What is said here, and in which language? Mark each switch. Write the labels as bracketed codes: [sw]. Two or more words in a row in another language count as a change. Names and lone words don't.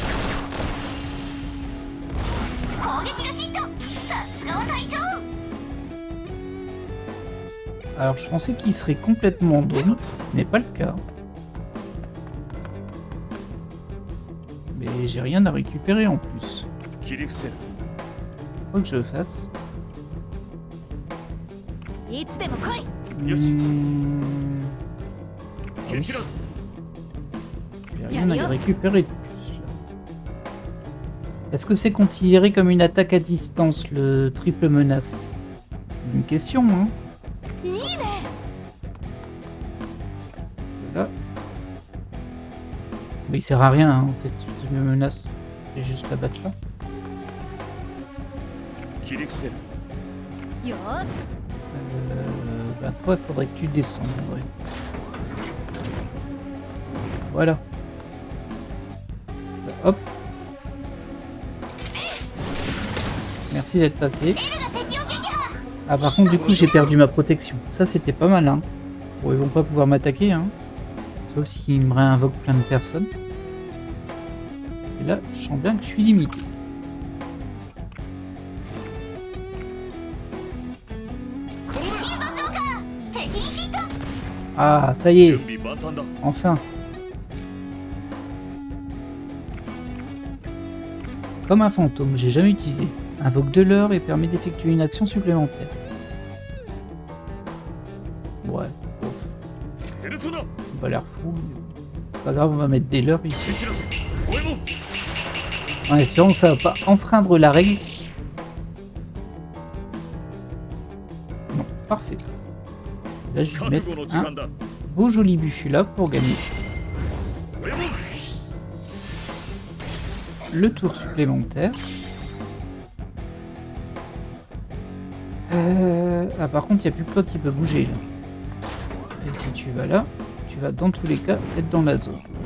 [fr] Alors je pensais qu'il serait complètement down, ce n'est pas le cas. Mais j'ai rien à récupérer en plus. [ja] 切り伏せる [fr] Quoi que je fasse. [ja] いつでも来い。よし [fr] Ah [ja] 蹴 [fr] oui, [ja] 散らす [fr] j'ai rien à y récupérer de plus. Là. Est-ce que c'est considéré comme une attaque à distance, le triple menace? Une question, hein. [ja] いいね。 [fr] Là. Mais il sert à rien hein, en fait, si me menace. Je vais juste la battre là. [ja] 切り伏せるよーし。 [fr] Bah toi, il faudrait que tu descendes. Ouais. Voilà. Bah, hop. Merci d'être passé. Ah par contre du coup j'ai perdu ma protection. Ça c'était pas mal hein. Bon ils vont pas pouvoir m'attaquer hein. Sauf s'ils me réinvoquent plein de personnes. Et là je sens bien que je suis limité. Ah ça y est, [ja] 準備万端だ [fr] enfin. Comme un fantôme, j'ai jamais utilisé. Invoque de l'heure et permet d'effectuer une action supplémentaire. Ouais, bon, [ja] ペルソナ [fr] c'est pas l'air fou. Mais pas grave, on va mettre des leurres [ja] 蹴 [fr] ici. [ja] 散らせおいも [fr] En espérant que ça va pas enfreindre la règle. Non, parfait. Là, je vais [ja] 覚 [fr] mettre [ja] 悟の時 [fr] un [ja] 間だ [fr] beau joli buffet là pour gagner [ja] おいも [fr] le tour supplémentaire. Ah, par contre, il n'y a plus que toi qui peut bouger là. Et si tu vas là, tu vas dans tous les cas être dans la zone.